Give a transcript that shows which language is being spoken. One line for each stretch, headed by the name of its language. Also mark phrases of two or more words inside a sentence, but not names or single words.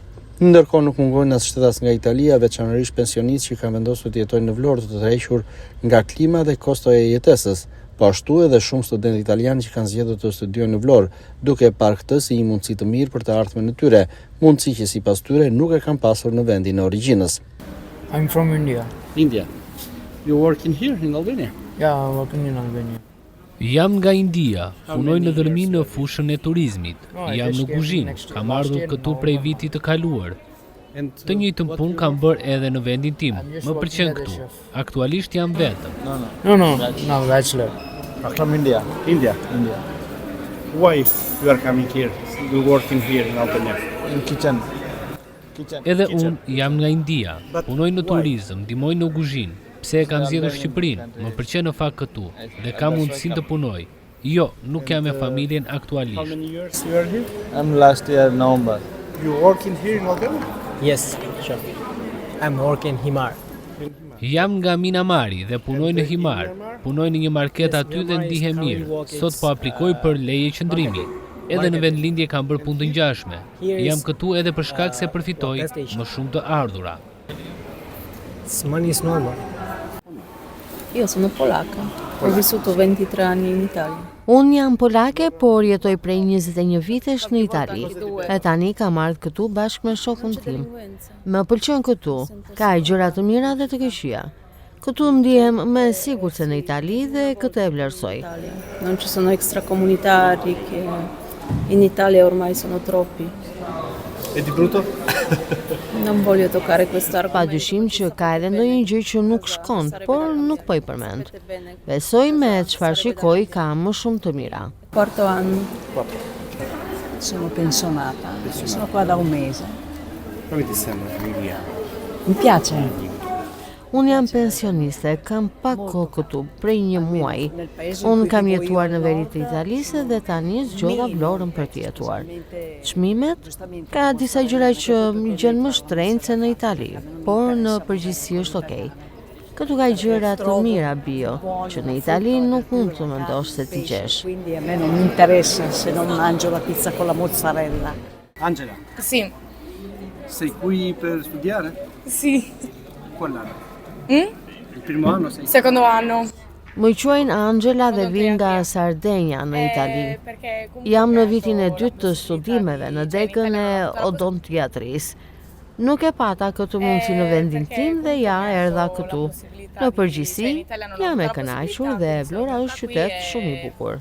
Albanian: Ndërkohë nuk mungojnë as shtetas nga Italia, veçanërisht pensionistë që kanë vendosur të jetojnë në Vlorë të tërhequr nga klima dhe kostoja e jetesës. Po ashtu edhe shumë studentë italianë që kanë zgjedhur të studiojnë në Vlorë, duke parë këtë si një mundësi të mirë për të ardhmen e tyre, mundësi që sipas tyre nuk e kanë pasur në vendin e origjinës.
English: I'm from India. India. You working here in Albania? Yeah, I'm working in Albania.
Albanian: Jam nga India, punoj në dërmi në fushën e turizmit. Jam në kuzhinë, kam ardhur këtu prej vitit të kaluar. Të njëjtën punë kam bërë edhe në vendin tim. Më pëlqen këtu. Aktualisht jam vetëm.
English: No, bachelor. From India. India. Why you are coming here? You working here in Albania? In kitchen.
Albanian: Edhe unë jam nga India, punoj në turizëm, ndihmoj në kuzhinë. Pse e kam zgjedhur Shqipërinë? Më pëlqen në fakt këtu dhe kam mundësinë të punoj. Jo, nuk jam me familjen
English: How
Albanian: aktualisht.
English: many years you are here? I'm last year November. You working here in Albania? Yes, sure. I'm working Himar.
Albanian: Jam nga Minamari dhe punoj në Himar. Punoj në një market aty dhe ndihem mirë. Sot po aplikoj për leje qëndrimi. Edhe në vendlindje kam bërë punë të ngjashme. Jam këtu edhe për shkak se përfitoj më shumë të ardhura.
English: Money is normal.
Italian: Io sono polacca, ho vissuto 23 anni in Italia.
Albanian: Unë jam polake, por jetoj prej 21 vitesh në Itali. E tani kam ardhur këtu bashkë me shokun tim. Më pëlqen këtu, ka gjëra të mira dhe të këqija. Këtu ndihem më e sigurt se në Itali dhe këtë e vlerësoj.
Italian: Non ci sono extracomunitari che in Italia ormai sono troppi. E di brutto? Non voglio toccare questo
Albanian: Pa
Italian: argomento.
Albanian: dyshim që ka edhe ndonjë gjë që nuk shkon, por nuk po i përmend. Besoj me çfarë shikoj ka më shumë të mira.
Italian: Quarto anno. Sono pensionata, sono qua da un mese. Come ti sembra Emilia? Mi piace.
Albanian: Unë jam pensioniste, kam pak kohë këtu, prej një muaji. Unë kam jetuar në veri të Italisë dhe tani zgjodha Vlorën për të jetuar. Çmimet? Ka disa gjëra që më gjen më shtrenjtë se në Itali, por në përgjithësi është okay. Këtu ka gjëra të mira bio, që në Itali nuk mund të mendosh se ti gjesh.
Italian: Quindi a me non mi interessa se non mangio la pizza con la mozzarella. Angela, Sì, sei qui per studiare? sì. Quell'anno? Il primo anno sei? Secondo anno.
Albanian: Më quajnë Angela dhe vi nga Sardegna në Itali. Jam në vitin e dytë të studimeve në degën e odontiatrisë. Nuk e pata këtë mundësi në vendin tim dhe ja erdha këtu. Në përgjithësi, jam e kënaqur dhe Vlora është qytet shumë i bukur.